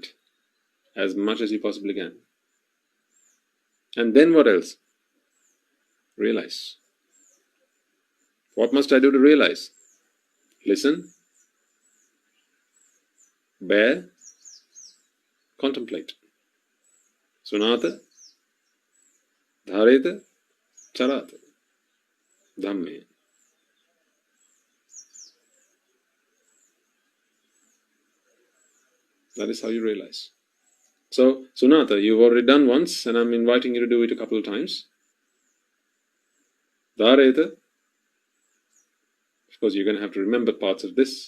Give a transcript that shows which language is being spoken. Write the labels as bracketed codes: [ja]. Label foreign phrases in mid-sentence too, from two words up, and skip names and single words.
[en] As much as you possibly can. And then what else? Realize. What must I do to realize? Listen, bear, contemplate. [pi] Sunata, dhareta, charata, dhamme. [en] That is how you realize. So, Sunata, you've already done once, and I'm inviting you to do it a couple of times. Dhareta, of course, you're going to have to remember parts of this.